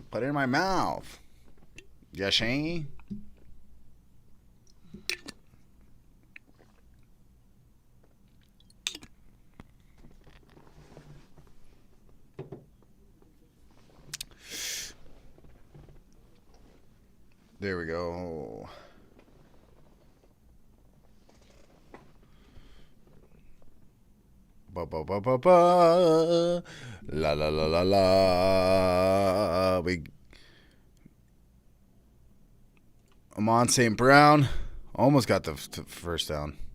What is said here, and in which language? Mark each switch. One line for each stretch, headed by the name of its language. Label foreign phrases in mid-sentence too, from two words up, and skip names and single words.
English: Put it in my mouth. Yeah, Shane. There we go. Ba ba ba ba ba. La la la la la. Amon St. Brown almost got the first down.